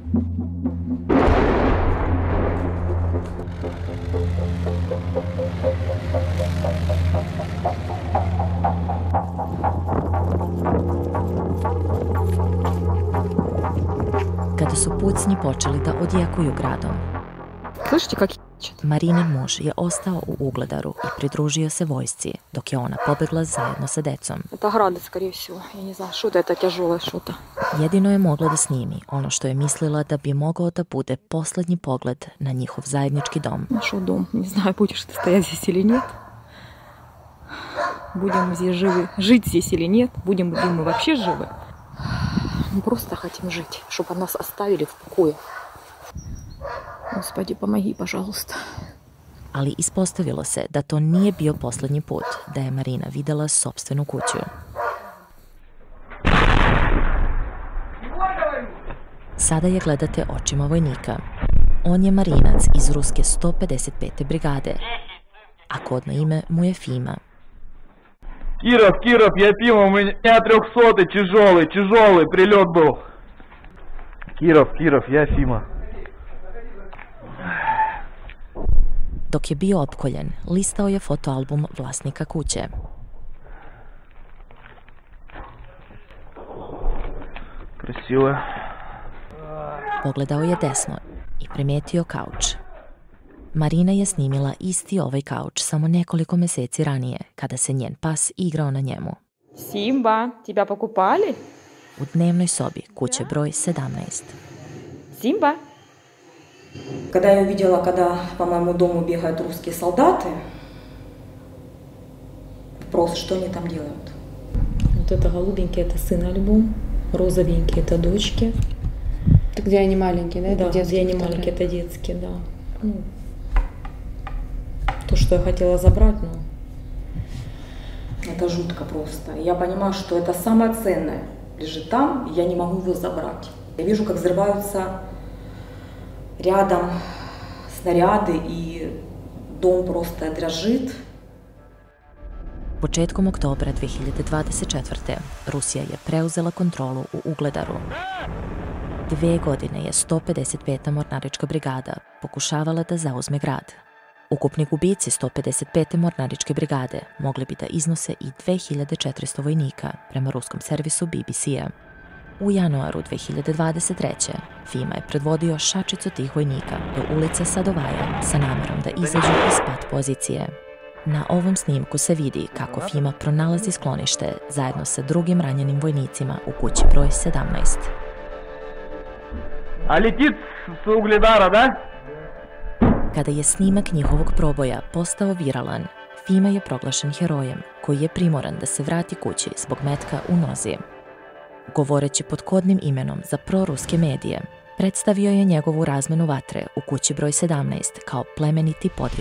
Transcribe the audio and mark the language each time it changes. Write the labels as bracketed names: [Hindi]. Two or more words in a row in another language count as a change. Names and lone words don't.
[Serbian] Kada su pucnji počeli da odjekuju gradom, [Russian] Слышите, как [Serbian] Marinin muž je ostao u Ugledaru i pridružio se vojsci, dok je ona pobegla zajedno sa decom. [Russian] Это грады, скорее всего. Я не знаю, что-то это тяжелое, что-то. [Serbian] Jedino je mogla da snimi ono što je mislila da bi mogao da bude poslednji pogled na njihov zajednički dom. [Russian] Нашел дом. Не знаю, будешь ты стоять здесь или нет. Будем здесь живы, жить здесь или нет. Будем ли мы вообще живы. Мы просто хотим жить, чтобы нас оставили в покое. Господи, помоги, пожалуйста. [Serbian] Ali ispostavilo se da to nije bio poslednji put da je Marina videla sopstvenu kuću. Sada je gledate očima vojnika. On je marinac iz ruske 155. brigade, a kodno ime mu je Fima. [Russian] Киров, я пиво, у меня 300-й, тяжелый прилет был. Киров, я Фима. [Serbian] Dok je bio opkoljen, listao je fotoalbum vlasnika kuće. [Russian] Красиво. [Serbian] Pogledao je desno i primetio kauč. Marina je snimila isti ovaj kauč samo nekoliko meseci ranije, kada se njen pas igrao na njemu. [Russian] Симба, тебя покупали? [Serbian] U dnevnoj sobi kuće broj 17. [Russian] Симба? Когда я увидела, когда по моему дому бегают русские солдаты, вопрос, что они там делают? Вот это голубенький, это сын альбом, розовенький, это дочки. Это где они маленькие, да? Да, где они маленькие, это детские, да. То, что я хотела забрать, но Это жутко просто. Я понимаю, что это самое ценное лежит там, и я не могу его забрать. Я вижу, как взрываются рядом снаряды, и dom просто дрожит. [Serbian] Početkom oktobra 2024. Rusija je preuzela kontrolu u Ugledaru. 2 godine je 155. mornarička brigada pokušavala da zauzme grad. Ukupni gubici 155. mornaričke brigade mogli bi da iznose i 2400 vojnika, prema ruskom servisu BBC-a. U januaru 2023. Fima je predvodio šačicu tih vojnika do ulice Sadovaja sa namerom da izađu iz pat pozicije. Na ovom snimku se vidi kako Fima pronalazi sklonište zajedno sa drugim ranjenim vojnicima u kući broj 17. [Russian] А летит с Угледара, да? [Serbian] Kada je snimak njihovog proboja postao viralan, Fima je proglašen herojem koji je primoran da se vrati kući zbog metka u nozi. Govoreći pod kodnim imenom za proruske medije, predstavio je njegovu razmenu vatre u kući broj 17 kao plemeniti podvig.